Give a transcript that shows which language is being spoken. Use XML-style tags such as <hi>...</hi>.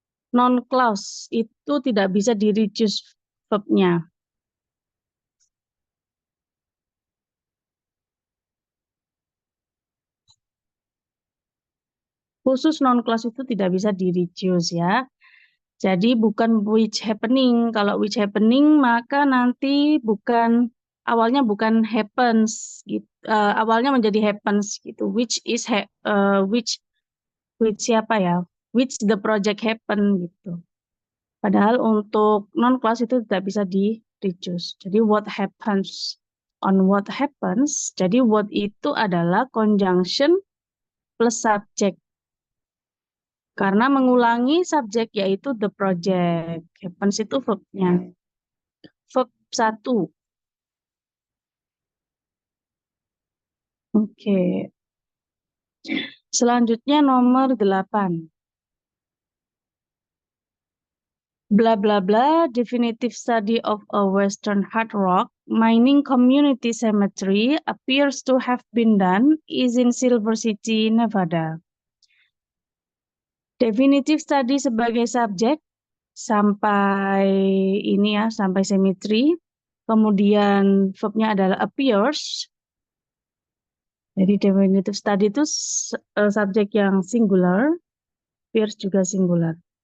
<id>Non clause itu tidak bisa di-reduce verbnya. Khusus non-clause itu tidak bisa di-reduce ya. Jadi bukan</id> <en>which happening.</en> <id>Kalau</id> <en>which happening</en> <id>maka nanti awalnya bukan happens gitu. Awalnya menjadi happens gitu. Which siapa ya?</id> <en>Which the project happen</en> <id>gitu. Padahal untuk non-clause itu tidak bisa di-reduce. Jadi</id> <en>what happens on what happens.</en> <id>Jadi what itu adalah conjunction plus subject. Karena mengulangi subjek yaitu</id> <en>the project.</en> <id>Happens itu verbnya. Verb 1. Oke. Selanjutnya nomor 8.</id> <en>Blah blah blah, definitive study of a Western hard rock mining community cemetery appears to have been done is in Silver City, Nevada. Definitive study</en> <id>sebagai subjek sampai ini ya, sampai cemetery. Kemudian verbnya adalah appears. Jadi definitive study itu subjek yang singular, appears juga singular.</id>